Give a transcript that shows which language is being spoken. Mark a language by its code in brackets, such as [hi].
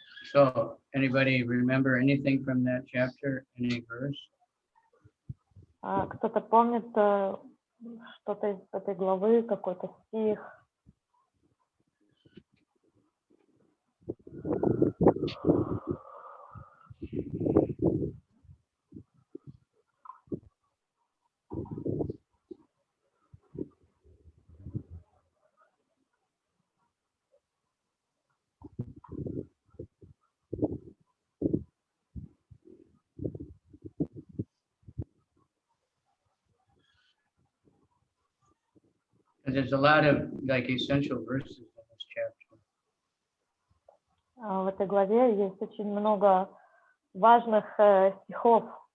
[en] So, anybody remember anything from that chapter, any verse? [ru] Кто-то помнит что-то из этой главы, какой-то стих? [en] There's a lot of like essential verses in this chapter. [ru] В этой главе есть очень много важных стихов.